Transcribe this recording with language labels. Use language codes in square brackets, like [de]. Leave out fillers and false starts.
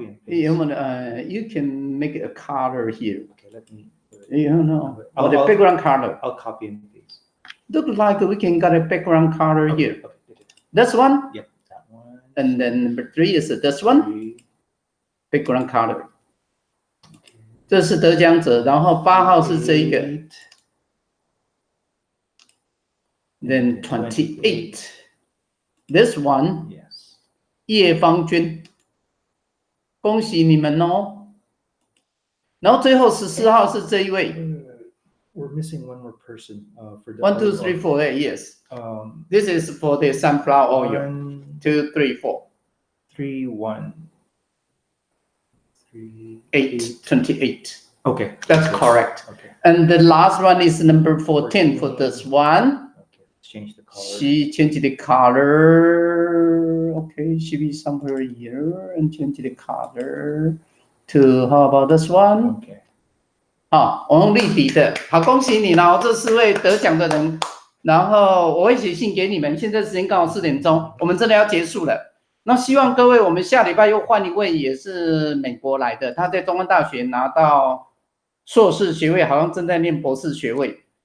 [zh] 有没有？ [en] You can make a color here. Okay, let me. You know, or the background color. I'll copy and paste. Look like we can get a background color here. This one. Yep, that one. And then number 3 is this one. Background color. [zh] 这是得奖者，然后8号是这一个 ， [en] then 28. This one, yes. [zh] 叶芳娟，恭喜你们哦。然后最后14号是这一位 [en] We're missing one more person for the ，1, 2, 3, 4, 8. Yes, this is for the sunflower oil. 1, 2, 3, 4. 3, 1, 3, 8, 28. Okay, that's correct. Okay. And the last one is number 14 for this one. Okay, let's change the color. She changed the color. Okay, should be somewhere here and change the color to how about this one? Okay. [zh] 好，我用立体的。好，恭喜你了，这4位得奖的人。然后我会写信给你们。现在时间刚好4点钟，我们真的要结束了。那希望各位，我们下礼拜又换一位，也是美国来的，他在中央大学拿到硕士学位，好像正在念博士学位。